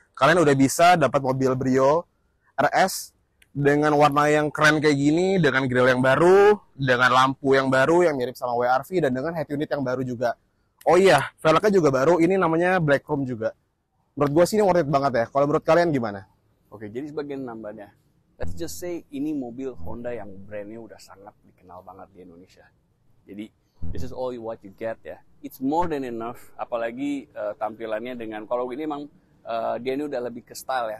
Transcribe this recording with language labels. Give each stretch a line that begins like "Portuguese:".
Indonesian: Kalian udah bisa dapat mobil Brio RS dengan warna yang keren kayak gini, dengan grill yang baru, dengan lampu yang baru yang mirip sama WRV, dan dengan head unit yang baru juga. Oh iya, velgnya juga baru, ini namanya Black Chrome juga. Menurut gue sih ini worth it banget ya. Kalau menurut kalian gimana? Oke, jadi sebagai nambahnya,
English: let's just say
Indonesian: ini mobil Honda yang brandnya udah sangat dikenal banget di Indonesia. Jadi
English: this is all what you get ya. It's more than enough.
Indonesian: Apalagi tampilannya dengan, kalau ini emang dia ini udah lebih ke style ya.